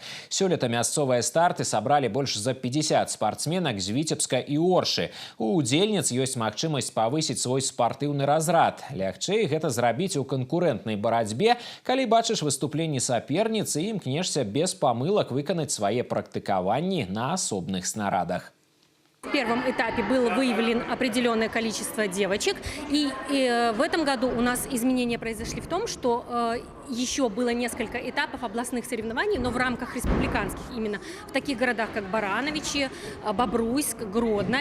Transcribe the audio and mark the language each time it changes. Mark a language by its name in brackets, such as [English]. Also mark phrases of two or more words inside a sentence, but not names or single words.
[Belarusian] Сёлета мясцовыя старты сабралі больш за 50 спартсменак з Віцебска і Оршы. У удзельніц ёсць магчымасць павысіць свой спартыўны разрад. Лягчэй гэта зрабіць у канкурэнтнай барацьбе, калі бачыш выступленні саперніцы і імкнешся без памылак выканаць свае практыкаванні на асобных снарадах. [Russian] В первом этапе было выявлено определенное количество девочек, и в этом году у нас изменения произошли в том, что еще было несколько этапов областных соревнований, но в рамках республиканских, именно в таких городах, как Барановичи, Бобруйск, Гродно.